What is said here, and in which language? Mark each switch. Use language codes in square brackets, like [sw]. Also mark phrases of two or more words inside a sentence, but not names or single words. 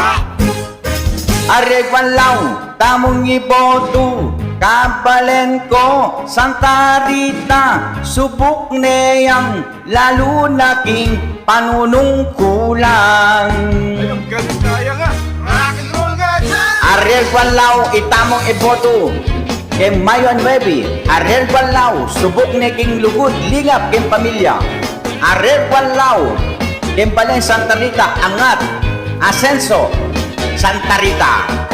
[pam] Ariel Guanlao, tamong iboto. Kapalen ko, Santa Rita, subok niyang lalo na king panunungkulan. Kaya nga, [en] rock and roll [pam] nga dyan! Ariel Guanlao, itamong iboto. Kay Mayo 9, Ariel Guanlao, subok ni king lugod, lingap king pamilya. Ariel Guanlao, king balen Santa Rita, angat. Asenso, Santa Rita.